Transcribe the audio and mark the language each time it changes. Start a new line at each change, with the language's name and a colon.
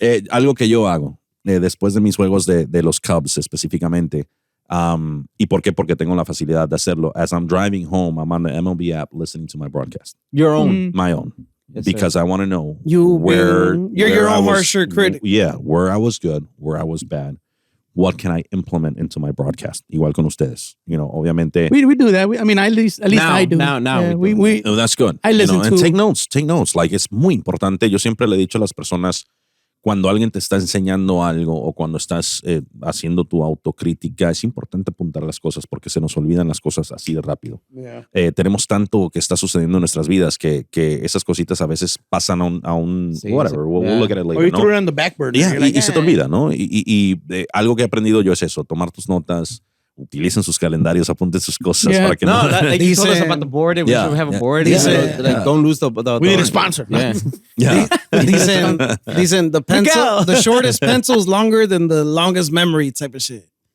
Spanish: Algo que yo hago después de mis juegos de los Cubs específicamente. ¿Y por qué? Porque tengo la facilidad de hacerlo.
English: As I'm driving home, I'm on the MLB app listening to my broadcast. Your own. My own. Yes, because sir. I want to know you're your own harsher critic. Yeah, where I was good, where I was bad. What can I implement into my broadcast?
Spanish: Igual con ustedes. Obviamente.
English: We do that. At least now, I do. Now yeah, we oh, that's good. I listen to. And take notes. Like,
Spanish: es muy importante. Yo siempre le he dicho a las personas, cuando alguien te está enseñando algo o cuando estás haciendo tu autocrítica, es importante apuntar las cosas porque se nos olvidan las cosas así de rápido.
English: Yeah.
Spanish: Tenemos tanto que está sucediendo en nuestras vidas que esas cositas a veces pasan a un sí,
English: whatever. We'll look at it later. Or you threw it on the back burner.
Spanish: Yeah, y se te olvida, ¿no? Y algo que he aprendido yo es eso, tomar tus notas, utilicen sus calendarios, apunten sus cosas para que no.
English: Like you told us about the board. We should have a board. Don't lose the we need a sponsor. Yeah. Dicen the shortest pencil is longer than the longest memory type of shit.